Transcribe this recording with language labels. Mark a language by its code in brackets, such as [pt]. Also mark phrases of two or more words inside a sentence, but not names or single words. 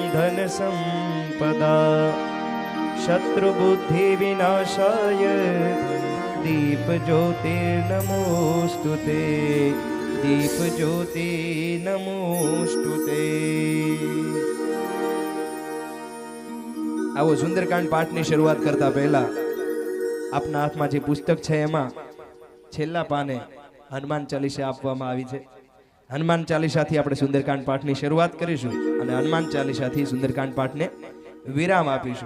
[sa] धन संपदा शत्रु बुद्धि विनाशाय दीप ज्योति नमोस्तुते दीप ज्योति नमोस्तुते। [gu] આવો સુંદરકાંડ પાઠની શરૂઆત કરતા પહેલા આપના હાથમાં જે પુસ્તક છે એમાં છેલ્લા પાને હનુમાન ચાલીસા આપવામાં આવી છે। હનુમાન ચાલીસાથી આપણે સુંદરકાંડ પાઠની શરૂઆત કરીશું અને હનુમાન ચાલીસાથી સુંદરકાંડ પાઠને વિરામ આપીશું।